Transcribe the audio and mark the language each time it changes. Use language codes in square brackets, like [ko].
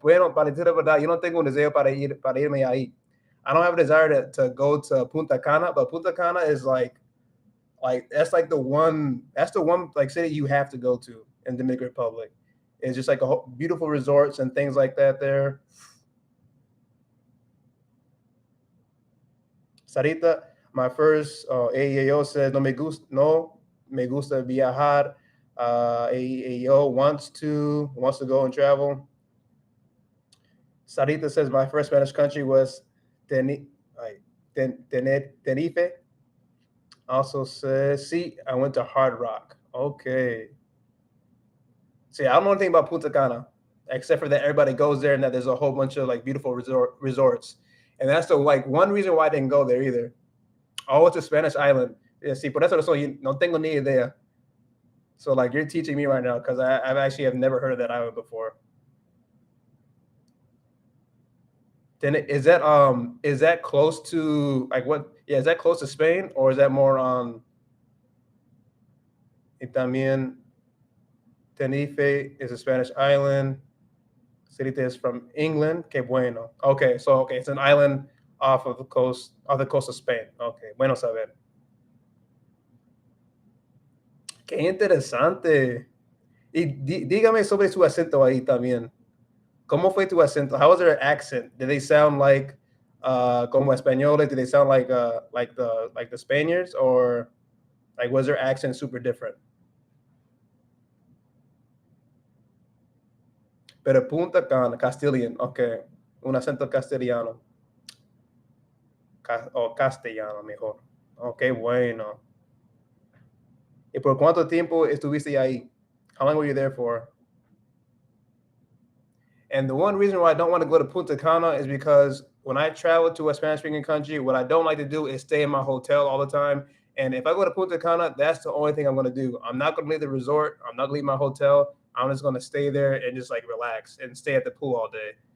[es] Bueno, para decir la verdad, yo no tengo un deseo para irme ahí. [en] I don't have a desire to go to Punta Cana, but Punta Cana is like that's the one like city you have to go to in Dominican Republic. It's just like beautiful resorts and things like that there. Sarita, my first AEO says [es] no me gusta viajar. [en] AEO wants to go and travel. Sarita says my first Spanish country was Tenerife. Also says, see, I went to Hard Rock. Okay. See, I don't know anything about Punta Cana, except for that everybody goes there and that there's a whole bunch of like beautiful resorts. And that's the like one reason why I didn't go there either. Oh, it's a Spanish island. [es] Yeah, see, por eso no tengo ni idea. [en] So like you're teaching me right now, because I've actually have never heard of that island before. Then is that close to like what? Yeah, is that close to Spain, or is that more on? [es] Y también [en] Tenerife is a Spanish island. City is from England. [es] Que bueno. [en] Okay, so it's an island off of the coast of Spain. [es] Okay, bueno saber. Qué interesante. Y dígame sobre su acento ahí también. ¿Cómo fue tu acento? [en] How was their accent? Did they sound like [es] como españoles? [en] Did they sound like the Spaniards, or like was their accent super different? [es] Pero Punta Cana, Castilian, okay. Un acento castellano. O castellano mejor. Okay, bueno. ¿Y por cuánto tiempo estuviste ahí? [en] How long were you there for? And the one reason why I don't want to go to Punta Cana is because when I travel to a Spanish-speaking country, what I don't like to do is stay in my hotel all the time. And if I go to Punta Cana, that's the only thing I'm going to do. I'm not going to leave the resort. I'm not going to leave my hotel. I'm just going to stay there and just like relax and stay at the pool all day.